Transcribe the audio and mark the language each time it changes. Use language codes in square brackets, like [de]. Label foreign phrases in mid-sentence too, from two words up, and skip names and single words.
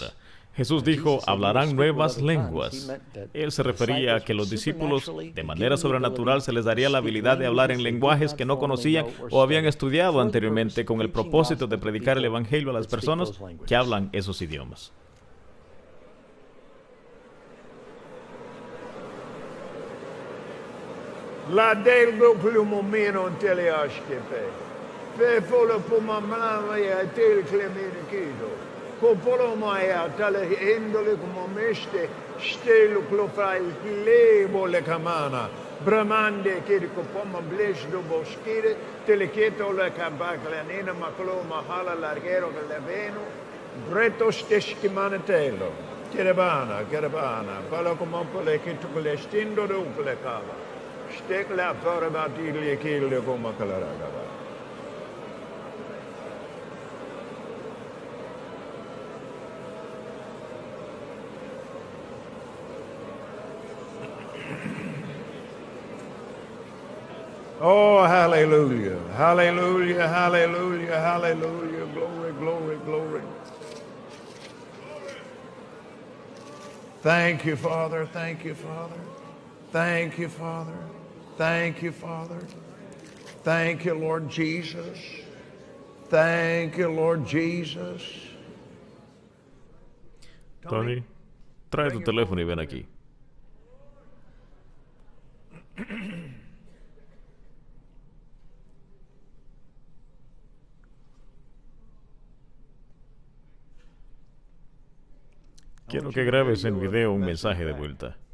[es] Jesús dijo, hablarán nuevas lenguas. Él se refería a que los discípulos, de manera sobrenatural, se les daría la habilidad de hablar en lenguajes que no conocían o habían estudiado anteriormente con el propósito de predicar el Evangelio a las personas que hablan esos idiomas. La delgo plumo meno teleaskepe. Fe folo pumamama e tel clemene kido. Copolo maia tale endole como meste stelo clofai lebo le camana. Bramande kirko poma bles do boskire teleketo le kabakla nena maklo mahala largero che le veno. Breto steski manetelo. Kerebana, palo como pole che tu le stindo do le cava. Stek la fora batili e kille come calaraga. [en] Oh, hallelujah, hallelujah, hallelujah, hallelujah, glory, glory, glory. Thank you, Father, thank you, Father. Thank you, Father. Thank you, Father. Thank you, Lord Jesus. Thank you, Lord Jesus. [es] Tony, trae tu teléfono y ven aquí. Quiero que grabes en video un mensaje de vuelta.